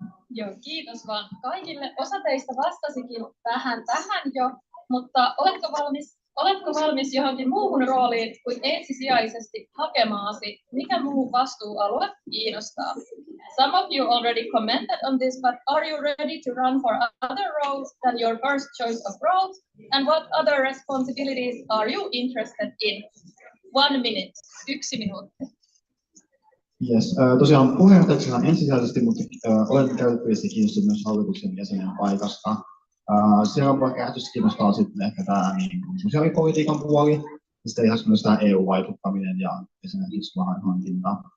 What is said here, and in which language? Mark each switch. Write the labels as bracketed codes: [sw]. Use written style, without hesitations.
[fi] Joo, kiitos vaan kaikille. Osa teistä vastasikin vähän tähän jo, mutta oletko valmis johonkin muuhun rooliin kuin ensisijaisesti hakemaasi? Mikä muu vastuualue kiinnostaa? [en] Some of you already commented on this, but are you ready to run for other roles than your first choice of roles? And what other responsibilities are you interested in? 1 minute, [fi] 1 minuutti. [en] Yes. [fi] Tosiaan puheenjohtajaksi on ensisijaisesti, mutta olen käytettävissä kiinnostunut myös hallituksen jäsenen paikasta. Siellä on vaikka kiinnostaa sitten ehkä tämä niin sosiaalipolitiikan puoli, ja sitten ihan myös tämä EU-vaikuttaminen ja esimerkiksi varainhankinta.